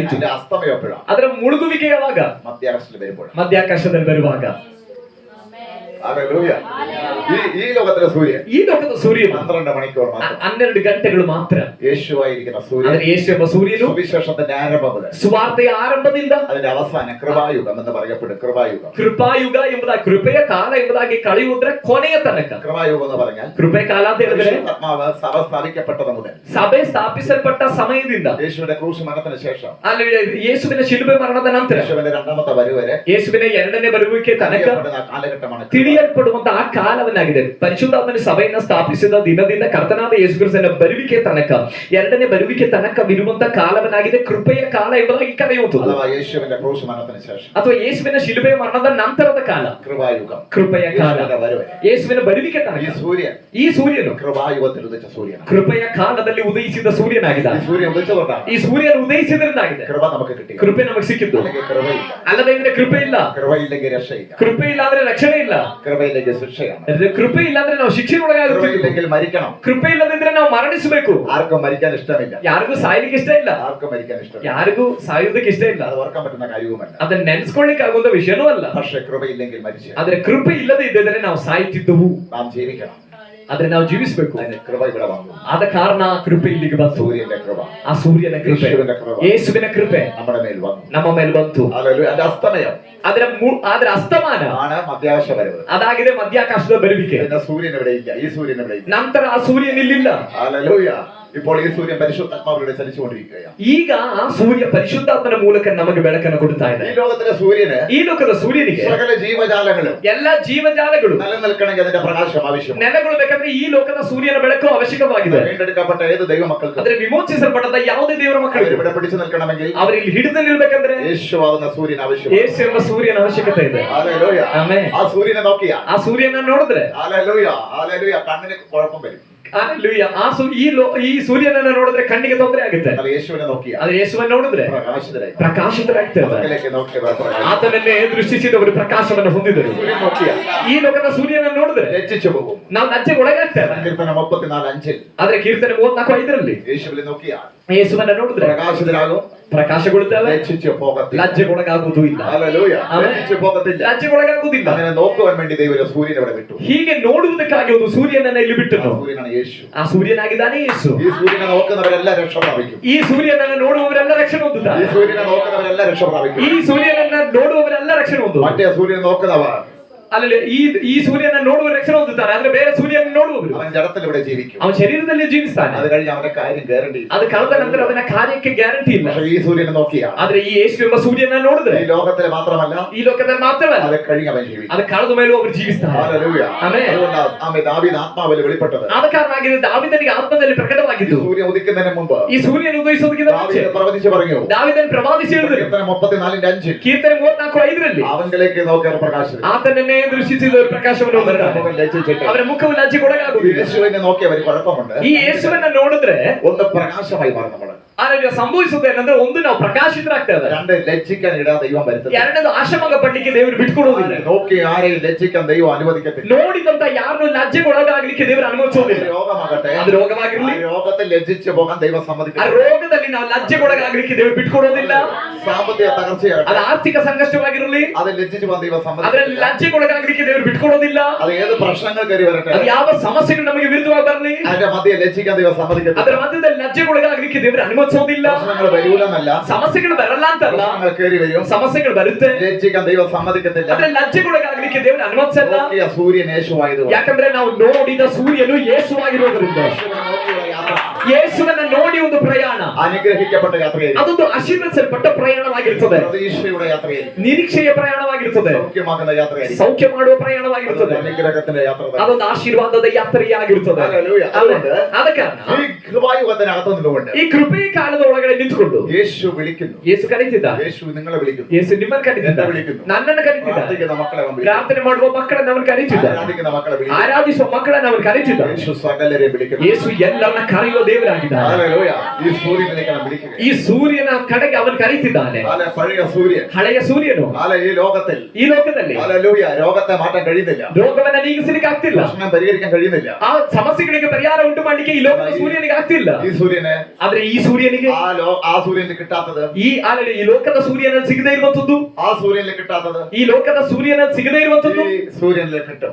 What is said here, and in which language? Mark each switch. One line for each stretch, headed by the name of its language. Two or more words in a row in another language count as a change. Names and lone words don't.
Malayalam: അതിന്റെ അസ്തമയം എപ്പോഴാണ്?
Kannada: ಅದರ ಮುಳುಗುವಿಕೆ ಯಾವಾಗ?
Malayalam: മധ്യാകാശത്തിൽ വരുമ്പോഴാണ്.
Kannada: ಮಧ್ಯಾಕಾಶದಲ್ಲಿ ಬರುವಾಗ.
Malayalam: ഹല്ലേലൂയ. ഈ ലോകത്തിലെ സൂര്യൻ
Kannada: ಈ ಲೋಕದ ಸೂರ್ಯನು
Malayalam: 12 മണിക്കൂർ മാത്രം.
Kannada: 12 ಗಂಟೆಗಳು ಮಾತ್ರ.
Malayalam: യേശുവായിരിക്കുന്ന സൂര്യൻ
Kannada: ಆದರೆ ಯೇಸು ಎಂಬ ಸೂರ್ಯನು
Malayalam: സുവിശേഷത്തിന്റെ ആരംഭം മുതൽ
Kannada: ಸುವಾರ್ತೆಯ ಆರಂಭದಿಂದ
Malayalam: അതിന്റെ അവസാനം കൃപായുഗം എന്ന് പറയപ്പെടും. കൃപായുഗം,
Kannada: ಕೃಪಾಯುಗ ಎಂಬುದಾಗಿ, ಕೃಪೆಯ ಕಾಲ ಎಂಬುದಾಗಿ ಕಳೆಯುವುದರ ಕೊನೆಯ ತನಕ.
Malayalam: കൃപായുഗം എന്ന് പറഞ്ഞാൽ
Kannada: ಕೃಪೆ ಕಾಲ ಅಂತ ಹೇಳಿದ್ರೆ
Malayalam: പരിശുദ്ധാത്മാവ് സഭ സ്ഥാപിക്കപ്പെട്ടത് മുതൽ,
Kannada: ಸಭೆ ಸ್ಥಾಪಿಸಲ್ಪಟ್ಟ ಸಮಯದಿಂದ,
Malayalam: യേശുവിന്റെ ക്രൂശ് മരണത്തിന് ശേഷം,
Kannada: ಅಲ್ಲಿ ಯೇಸುವಿನ ಶಿಲುಬೆ ಮರಣದ ನಂತರ,
Malayalam: യേശുവിന്റെ രണ്ടാമത്തെ വരവ് വരെ
Kannada: ಯೇಸುವಿನ ಎರಡನೇ ಬರುವಿಕೆ ತನಕ
Malayalam: അറിയപ്പെടുന്ന കാലഘട്ടമാണ്.
Kannada: ತಿಳಿಯಲ್ಪಡುವಂತಹ ಆ ಕಾಲವನ್ನಾಗಿದೆ. ಪರಿಶುದ್ಧಾತ್ಮನ ಸಭೆಯನ್ನ ಸ್ಥಾಪಿಸಿದ ದಿನದಿಂದ ಕರ್ತನಾದ ಯೇಸು ಕ್ರಿಸ್ತನ ಬರುವಿಕೆ ತನಕ, ಎರಡನೇ ಬರುವಿಕೆ ತನಕವಿರುವಂತಹ ಕಾಲವನ್ನಾಗಿದೆ ಕೃಪೆಯ ಕಾಲ ಎಂಬುದಾಗಿ ಕರೆಯುವುದು.
Malayalam: അഥവാ യേശുവിന്റെ ക്രൂശ് മരണത്തിന് ശേഷം,
Kannada: ಅಥವಾ ಯೇಸುವಿನ ಶಿಲುಬೆಯ ಮರಣದ ನಂತರದ ಕಾಲ
Malayalam: കൃപായുഗം,
Kannada: ಕೃಪೆಯ ಕಾಲ,
Malayalam: യേശുവിന്റെ വരവ് വരെ.
Kannada: ಯೇಸುವಿನ ಬರುವಿಕೆ
Malayalam: ഈ
Kannada: ತನಕ
Malayalam: സൂര്യൻ
Kannada: ಈ ಸೂರ್ಯನು
Malayalam: കൃപായുഗത്തിൽ ഉദിച്ച സൂര്യനാണ്.
Kannada: ಕೃಪೆಯ ಕಾಲದಲ್ಲಿ ಉದಯಿಸಿದ ಸೂರ್ಯನಾಗಿದ್ದ.
Malayalam: ഈ സൂര്യൻ ഉദിച്ചതുകൊണ്ടാണ്
Kannada: ಈ ಸೂರ್ಯನು ಉದಯಿಸಿದ್ರಿಂದಾಗಿದೆ
Malayalam: കൃപ നമുക്ക് കിട്ടിയത്.
Kannada: ಕೃಪೆ ನಮಗೆ ಸಿಕ್ಕಿದ್ದು.
Malayalam: അല്ലെങ്കിൽ കൃപയില്ല.
Kannada: ಅಲ್ಲದೆ ಇದ್ರೆ ಕೃಪೆ ಇಲ್ಲ.
Malayalam: കൃപയില്ലെങ്കിൽ രക്ഷയില്ല.
Kannada: ಕೃಪೆ ಇಲ್ಲ ಅಂದ್ರೆ ರಕ್ಷಣೆ ಇಲ್ಲ.
Malayalam: കൃപയില്ലെങ്കിൽ ശിക്ഷയാണ്.
Kannada: ಕೃಪೆ ಇಲ್ಲ ಅಂದ್ರೆ ನಾವು ಶಿಕ್ಷೆಗೊಳಗಾಗುತ್ತೀವಿ.
Malayalam: കൃപയില്ലെങ്കിൽ മരിക്കണം.
Kannada: ಕೃಪೆ ಇಲ್ಲದಿದ್ರೆ ನಾವು ಮರಣಿಸಬೇಕು.
Malayalam: ആർക്കും മരിക്കാൻ ഇഷ്ടമില്ല.
Kannada: ಯಾರಿಗೂ ಸಾಯ್ಲಿಕ್ಕೆ ಇಷ್ಟ ಇಲ್ಲ.
Malayalam: ആർക്കും മരിക്കാൻ ഇഷ്ടമില്ല.
Kannada: ಯಾರಿಗೂ ಸಾಯುವುದಕ್ಕೆ ಇಷ್ಟ ಇಲ್ಲ.
Malayalam: അത് ഓർക്കാൻ പറ്റുന്ന കാര്യവുമല്ല.
Kannada: ಅದನ್ನ ನೆನೆಸ್ಕೊಳ್ಳಿಕ್ಕೆ ಆಗುವಂತ ವಿಷಯನೂ ಅಲ್ಲ.
Malayalam: പക്ഷേ കൃപയില്ലെങ്കിൽ മരിച്ചു.
Kannada: ಆದ್ರೆ ಕೃಪೆ ಇಲ್ಲದೆ ಇದ್ದರೆ ನಾವು ಸಾಯ್ತಿದ್ದವು.
Malayalam: നാം ജീവിക്കണം.
Kannada: ಆದ್ರೆ ನಾವು ಜೀವಿಸಬೇಕು.
Malayalam: അതിന് കൃപ ഇവിടെ വന്നു.
Kannada: ಆದ ಕಾರಣ ಕೃಪೆ ಇಲ್ಲಿಗೆ ಬಂತು.
Malayalam: സൂര്യന്റെ കൃപ,
Kannada: ಆ ಸೂರ್ಯನ ಕೃಪೆ,
Malayalam: യേശുവിന്റെ കൃപ
Kannada: ಯೇಸುವಿನ ಕೃಪೆ
Malayalam: നമ്മുടെ മേൽ വന്നു.
Kannada: ನಮ್ಮ ಮೇಲೆ ಬಂತು.
Malayalam: ഹല്ലേലൂയ. അതിന്റെ അസ്തമയം
Kannada: ಅದರ ಅಸ್ತಮಾನ
Malayalam: ആണ് മധ്യാകാശ വരവ്.
Kannada: ಅದಾಗಿದೆ ಮಧ್ಯಾಕಾಶದ ಬರುವಿಕೆ.
Malayalam: പിന്നെ സൂര്യൻ ഇവിടെ ഇല്ല. ഈ സൂര്യൻ ഇവിടെ ഇല്ല.
Kannada: ನಂತರ ಆ ಸೂರ್ಯನ್ ಇಲ್ಲಿಲ್ಲ.
Malayalam: ഹല്ലേലൂയ. ഇപ്പോൾ ഈ സൂര്യൻ പരിശുദ്ധാത്മാവിലൂടെ ചലിച്ചുകൊണ്ടിരിക്കുകയാണ്.
Kannada: ಈಗ ಆ ಸೂರ್ಯ ಪರಿಶುದ್ಧಾತ್ಮನ ಮೂಲಕ ನಮಗೆ ಬೆಳಕನ್ನು ಕೊಡ್ತಾ ಇದೆ.
Malayalam: ഈ ലോകത്തിലെ സൂര്യന്,
Kannada: ಈ ಲೋಕದ ಸೂರ್ಯನಿಗೆ
Malayalam: സകല ജീവജാലങ്ങളും
Kannada: ಎಲ್ಲಾ ಜೀವಜಾಲಗಳು
Malayalam: നിലനിൽക്കണമെങ്കിൽ അതിന്റെ പ്രകാശം ആവശ്യമാണ്.
Kannada: ನೆಲೆಗೊಳ್ಳಬೇಕಂದ್ರೆ ಈ ಲೋಕದ ಸೂರ್ಯನ ಬೆಳಕು ಅವಶ್ಯಕವಾಗಿದೆ.
Malayalam: വീണ്ടെടുക്കപ്പെട്ട ഏത് ദൈവമക്കൾക്കും,
Kannada: ಅಂದ್ರೆ ವಿಮೋಚಿಸಲ್ಪಟ್ಟ ಯಾವುದೇ ದೇವರ ಮಕ್ಕಳಿಗೆ
Malayalam: ഇവിടെ പിടിച്ചു നിൽക്കണമെങ്കിൽ
Kannada: ಅವರಿಗೆ ಹಿಡಿದು ನಿಲ್ಬೇಕಂದ್ರೆ
Malayalam: യേശുവാകുന്ന സൂര്യൻ ആവശ്യമാണ്.
Kannada: ಯೇಸು ಎಂಬ ಸೂರ್ಯನ ಅವಶ್ಯಕತೆ ಇದೆ.
Malayalam: ഹല്ലേലൂയ.
Kannada: ಆಮೆನ್.
Malayalam: ആ സൂര്യനെ നോക്കിയാ,
Kannada: ಆ ಸೂರ್ಯನ ನೋಡಿದ್ರೆ
Malayalam: ഹല്ലേലൂയ, ഹല്ലേലൂയ, കണ്ണിന് കുഴപ്പം വരും.
Kannada: ಹಲ್ಲೆಲೂಯಾ. ಈ ಸೂರ್ಯನನ್ನ ನೋಡಿದ್ರೆ ಕಣ್ಣಿಗೆ ತೊಂದರೆ ಆಗುತ್ತೆ.
Malayalam: എന്നാൽ യേശുവിനെ നോക്കിയാ
Kannada: ಆದ್ರೆ ಯೇಸುವನ್ನು ನೋಡಿದ್ರೆ
Malayalam: പ്രകാശിതരായി.
Kannada: ಪ್ರಕಾಶಿತರಾಗ್ತಾರೆ.
Malayalam: പകലേക്ക് നോക്കിയവർ പ്രകാശിതരായി.
Kannada: ಆತನನ್ನೇ ದೃಷ್ಟಿಸಿದವರು ಪ್ರಕಾಶವನ್ನು ಹೊಂದಿದರು.
Malayalam: സൂര്യൻ നോക്കിയാ
Kannada: ಈ ಲೋಕದ ಸೂರ್ಯನನ್ನು ನೋಡಿದ್ರೆ
Malayalam: ലജ്ജിച്ചു പോകും.
Kannada: ನಾವು ಲಜ್ಜೆಗೆ ಒಳಗಾಗ್ತೇವೆ.
Malayalam: സങ്കീർത്തനം 34:5
Kannada: ಆದ್ರೆ ಕೀರ್ತನೆ 34:5
Malayalam: യേശുവിനെ നോക്കിയാ
Kannada: ಯೇಸುವನ್ನ ನೋಡಿದ್ರೆ
Malayalam: പ്രകാശിതരാകും,
Kannada: ಪ್ರಕಾಶಗೊಳ್ಳುತ್ತೇವೆ,
Malayalam: ലജ്ജിച്ചു പോകത്തില്ല.
Kannada: ಲಜ್ಜೆಗೊಳಗಾಗುವುದೂ ಇಲ್ಲ.
Malayalam: ഹല്ലേലൂയ.
Kannada: ಆಮೆನ್.
Malayalam: ലജ്ജിച്ചു പോകത്തില്ല.
Kannada: ಲಜ್ಜೆಗೊಳಗಾಗುವುದಿಲ್ಲ.
Malayalam: അങ്ങനെ നോക്കുവാൻ വേണ്ടി ദൈവം ഒരു സൂര്യനെ ഇവിടെ വിട്ടു.
Kannada: ಹೀಗೆ ನೋಡುವುದಕ್ಕಾಗಿ ಒಂದು ಸೂರ್ಯನನ್ನ ಇಲ್ಲಿ
Malayalam: ആ
Kannada: ಬಿಟ್ಟನು.
Malayalam: സൂര്യനാണ് യേശു.
Kannada: ಆ ಸೂರ್ಯನಾಗಿದ್ದಾನೆ ಯೇಸು.
Malayalam: ഈ സൂര്യനെ നോക്കുന്നവരെല്ലാം രക്ഷ പ്രാപിക്കും.
Kannada: ಈ ಸೂರ್ಯನನ್ನ ನೋಡುವವರೆಲ್ಲ ರಕ್ಷಣೆ ಹೊಂದುತ್ತಾರೆ.
Malayalam: ഈ സൂര്യനെ നോക്കുന്നവരെല്ലാം രക്ഷ പ്രാപിക്കും.
Kannada: ಈ ಸೂರ್ಯನನ್ನ ನೋಡುವವರೆಲ್ಲ ರಕ್ಷಣೆ ಹೊಂದುವರು.
Malayalam: മറ്റേ സൂര്യനെ നോക്കുന്നവർ
Kannada: ಅಲ್ಲಲ್ಲಿ ಈ ಸೂರ್ಯನ ನೋಡುವ ರಕ್ಷಣೆ ಹೊಂದುತ್ತಾರೆ, ಆದ್ರೆ ಬೇರೆ ಸೂರ್ಯನ ನೋಡುವವರು
Malayalam: അവൻ ജഡത്തിലൂടെ ജീവിക്കും.
Kannada: ಅವನ ಶರೀರದಲ್ಲಿ ಜೀವಿಸ್ತಾನೆ.
Malayalam: അത് കഴിഞ്ഞ് അവന്റെ കാര്യം ഗ്യാരണ്ടി.
Kannada: ಅದು ಕಳೆದ ನಂತರ ಅವನ ಕಾರ್ಯಕ್ಕೆ ಗ್ಯಾರಂಟಿ ಇಲ್ಲ.
Malayalam: പക്ഷേ ഈ സൂര്യനെ നോക്കിയാൽ,
Kannada: ಆದ್ರೆ ಈ ಯೇಸು ಎಂಬ ಸೂರ್ಯನ ನೋಡಿದ್ರೆ
Malayalam: ഈ ലോകത്തിൽ മാത്രമല്ല,
Kannada: ಈ ಲೋಕದಲ್ಲಿ ಮಾತ್ರವಲ್ಲ,
Malayalam: അത് കഴിഞ്ഞ് അവൻ ജീവിക്കും.
Kannada: ಅದು ಕಳೆದ ಮೇಲೂ ಅವರು ಜೀವಿಸ್ತಾರೆ.
Malayalam: ഹല്ലേലൂയ.
Kannada: ಆಮೆನ್.
Malayalam: അതുകൊണ്ടാണ് ആമേൻ ദാവീദ് ആത്മാവിൽ വെളിപ്പെട്ടത്.
Kannada: ಆದ ಕಾರಣವಾಗಿ ದಾವೀದನಿಗೆ ಆತ್ಮದಲ್ಲಿ ಪ್ರಕಟವಾಗಿದ್ದು,
Malayalam: സൂര്യൻ ഉദിക്കുന്നതിന് മുമ്പ്
Kannada: ಈ ಸೂರ್ಯನ ಉದಯಿಸುವುದಕ್ಕಿಂತ ಮುಂಚೆ
Malayalam: ദാവീദ് പ്രവചിച്ചു പറഞ്ഞു.
Kannada: ದಾವೀದನು ಪ್ರವಾದಿಸಿ ಹೇಳಿದರು,
Malayalam: കീർത്തനം 34:5
Kannada: ಕೀರ್ತನೆ 34:5
Malayalam: അവനിലേക്ക് നോക്കിയവർ പ്രകാശിച്ചു.
Kannada: ಆತನನ್ನೇ ದೃಷ್ಟಿಸಿದವರು ಪ್ರಕಾಶವನ್ನು ಹೊಂದಿದ್ದಾರೆ. ಅವರ ಮುಖವು ಲಜ್ಜೆಗೊಳಗಾಗುವುದಿಲ್ಲ.
Malayalam: യേശുവിനെ നോക്കിയവർ കുഴപ്പമുണ്ട്.
Kannada: ಈ ಯೇಸುವನ್ನ ನೋಡಿದ್ರೆ
Malayalam: ഒന്ന് പ്രകാശമായി മാറും നമ്മൾ.
Kannada: ಆದರೆ ಸಂಭವಿಸುವುದು ಏನಂದ್ರೆ, ಒಂದು ನಾವು ಪ್ರಕಾಶಿತರಾಗ್ತೇವೆ,
Malayalam: രണ്ട് ലജ്ജിക്കാൻ ഇടാ ദൈവം വരുത്തുന്നു.
Kannada: ಎರಡನೇದು ಆಶಮಂಗ ಪಡ್ಲಿಕ್ಕೆ ದೇವರು ಬಿಟ್ಕೊಡುವುದಿಲ್ಲ.
Malayalam: നോക്കി ആരെയും ലജ്ജിക്കാൻ ദൈവം അനുവദിക്കത്തില്ല.
Kannada: ನೋಡಿದಂತ ಯಾರನ್ನು ಲಜ್ಜೆಗೊಳಗಾಗ್ಲಿಕ್ಕೆ ದೇವರು ಅನುಮತಿಸುವುದಿಲ್ಲ.
Malayalam: രോഗമാകട്ടെ,
Kannada: ಅದು ರೋಗವಾಗಿರಲಿ,
Malayalam: രോഗത്തിൽ ലജ്ജിച്ചു പോകാൻ ദൈവം
Kannada: ಆ
Malayalam: സമ്മതിക്കില്ല.
Kannada: ರೋಗದಲ್ಲಿ ನಾವು ಲಜ್ಜೆಗೊಳಗಾಗ್ಲಿಕ್ಕೆ ದೇವರು ಬಿಟ್ಕೊಡೋದಿಲ್ಲ.
Malayalam: സാമ്പത്തിക തകർച്ചയാകട്ടെ,
Kannada: ಅದು ಆರ್ಥಿಕ ಸಂಕಷ್ಟವಾಗಿರಲಿ,
Malayalam: അത് ലജ്ജിച്ചു പോകാൻ ദൈവം
Kannada: ಅದರಲ್ಲಿ
Malayalam: സമ്മതിക്കില്ല.
Kannada: ಲಜ್ಜೆಗೊಳಗಾಗ್ಲಿಕ್ಕೆ ದೇವರು ಬಿಟ್ಕೊಡೋದಿಲ್ಲ.
Malayalam: അത് ഏത് പ്രശ്നങ്ങൾ കയറി വരട്ടെ,
Kannada: ಅದು ಯಾವ ಸಮಸ್ಯೆಗಳು ನಮಗೆ ವಿರುದ್ಧವಾಗಿ ಬರಲಿ,
Malayalam: അതിന്റെ മധ്യ ലജ്ജിക്കാൻ ദൈവം സമ്മതിക്കത്തില്ല.
Kannada: ಅದರ ಮಧ್ಯದಲ್ಲಿ ಲಜ್ಜೆಗೊಳಗಾಗ್ಲಿಕ್ಕೆ ದೇವರು ಅನುಮತಿಸೋದಿಲ್ಲ.
Malayalam: പ്രശ്നങ്ങൾ വരൂലെന്നല്ല,
Kannada: ಸಮಸ್ಯೆಗಳು ಬರಲ್ಲ ಅಂತಲ್ಲ,
Malayalam: പ്രശ്നങ്ങൾ കയറി വരും,
Kannada: ಸಮಸ್ಯೆಗಳು ಬರುತ್ತೆ,
Malayalam: ലജ്ജിക്കാൻ ദൈവം സമ്മതിക്കത്തില്ല.
Kannada: ಆದ್ರೆ ಲಜ್ಜೆಗೊಳಗಾಗ್ಲಿಕ್ಕೆ ದೇವರು ಅನುಮತಿಸಲ್ಲ.
Malayalam: നോക്കിയ സൂര്യൻ യേശുവായതുകൊണ്ട്,
Kannada: ಯಾಕಂದ್ರೆ ನಾವು ನೋಡಿದ ಸೂರ್ಯನು ಯೇಸುವಾಗಿರೋದ್ರಿಂದ. ಯೇಸುವನ್ನ ನೋಡಿ ಒಂದು ಪ್ರಯಾಣ,
Malayalam: അനുഗ്രഹിക്കപ്പെട്ട യാത്രയായിരിക്കും,
Kannada: ಅದೊಂದು ಆಶೀರ್ವದಿಸಲ್ಪಟ್ಟ ಪ್ರಯಾಣವಾಗಿರುತ್ತದೆ,
Malayalam: പ്രതീക്ഷയുടെ യാത്രയായിരിക്കും,
Kannada: ನಿರೀಕ್ಷೆಯ ಪ್ರಯಾಣವಾಗಿರುತ್ತದೆ,
Malayalam: സൗഖ്യമാക്കുന്ന യാത്രയായിരിക്കും,
Kannada: ಸೌಖ್ಯ ಮಾಡುವ ಪ್ರಯಾಣವಾಗಿರುತ್ತದೆ,
Malayalam: അനുഗ്രഹത്തിന്റെ യാത്ര തന്നെ.
Kannada: ಅದೊಂದು ಆಶೀರ್ವಾದದ ಯಾತ್ರೆಯಾಗಿರುತ್ತದೆ.
Malayalam: ഹല്ലേലൂയ. അതുകൊണ്ട്
Kannada: ಆದ ಕಾರಣ
Malayalam: ഈ കൃപായുഗത്തിനകത്ത് നിന്നുകൊണ്ട്
Kannada: ಈ ಕೃಪೆಯ ಕಾಲದ ಒಳಗಡೆ ನಿಂತುಕೊಂಡು
Malayalam: യേശു വിളിക്കുന്നു.
Kannada: ಯೇಸು ಕರೀತಿದ್ದಾರೆ,
Malayalam: യേശು നിങ്ങളെ വിളിക്കുന്നു,
Kannada: ಯೇಸು ನಿಮ್ಮನ್ನು ಕರೀತಿದ್ದಾರೆ, ನನ್ನನ್ನು ಕರೀತಿದ್ದಾರೆ,
Malayalam: പ്രാർത്ഥിക്കുന്ന മക്കളെ അവൻ വിളിക്കുന്നു,
Kannada: ಪ್ರಾರ್ಥನೆ ಮಾಡುವ ಮಕ್ಕಳನ್ನು ಅವನು ಕರೀತಿದ್ದಾರೆ,
Malayalam: ആരാധിക്കുന്ന മക്കളെ വിളിക്കുന്നു,
Kannada: ಆರಾಧಿಸುವ ಮಕ್ಕಳನ್ನು ಅವನು ಕರೀತಿದ್ದಾರೆ.
Malayalam: യേശു സകലരെ വിളിക്കുന്നു.
Kannada: ಯೇಸು ಎಲ್ಲರನ್ನ ಕರೆಯುವ ದೇವರಾಗಿದ್ದಾನೆ.
Malayalam: ഹല്ലേലൂയ. ഈ സൂര്യനിലേക്ക് അവൻ വിളിക്കുക.
Kannada: ಈ ಸೂರ್ಯನ ಕಡೆಗೆ ಅವನು ಕರೀತಿದ್ದಾನೆ.
Malayalam: പഴയ സൂര്യൻ,
Kannada: ಹಳೆಯ ಸೂರ್ಯನು
Malayalam: ഈ ലോകത്തിൽ,
Kannada: ಈ ಲೋಕದಲ್ಲಿ
Malayalam: ഹല്ലേലൂയ, രോഗത്തെ മാറ്റാൻ കഴിയുന്നില്ല,
Kannada: ರೋಗವನ್ನ ನೀಗಿಸಲಿಕ್ಕೆ ಆಗ್ತಿಲ್ಲ,
Malayalam: പ്രശ്നം പരിഹരിക്കാൻ കഴിയുന്നില്ല.
Kannada: ಆ ಸಮಸ್ಯೆಗಳಿಗೆ ಪರಿಹಾರ ಉಂಟು ಮಾಡ್ಲಿಕ್ಕೆ ಈ ಲೋಕದ ಸೂರ್ಯನಿಗೆ ಆಗ್ತಿಲ್ಲ.
Malayalam: ഈ സൂര്യനെ,
Kannada: ಆದ್ರೆ ಈ ಸೂರ್ಯನಿಗೆ,
Malayalam: ആ സൂര്യനിൽ കിട്ടാത്തത്,
Kannada: ಈ ಲೋಕದ ಸೂರ್ಯನಲ್ಲಿ ಸಿಗದೇ ಇರುವಂತದ್ದು,
Malayalam: ആ സൂര്യനിൽ കിട്ടാത്തത്
Kannada: ಈ ಲೋಕದ ಸೂರ್ಯನಲ್ಲಿ ಸಿಗದೇ ಇರುವಂತದ್ದು
Malayalam: ഈ സൂര്യനിൽ കിട്ടും.